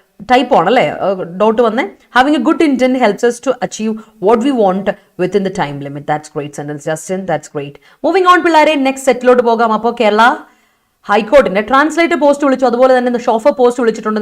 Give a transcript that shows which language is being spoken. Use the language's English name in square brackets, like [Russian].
[English] Type on [Malayalam] അല്ലേ, dot വന്നേ. [English] Having a good intent helps us to achieve what we want within the time limit. That's great sentence, Justin. That's great. Moving on, [Malayalam] പിള്ളേരെ, next സെറ്റിലോട്ട് പോകാം. അപ്പോൾ Kerala ഹൈക്കോർട്ടിന്റെ translator post വിളിച്ചു, അതുപോലെ തന്നെ chauffeur post വിളിച്ചിട്ടുണ്ട്.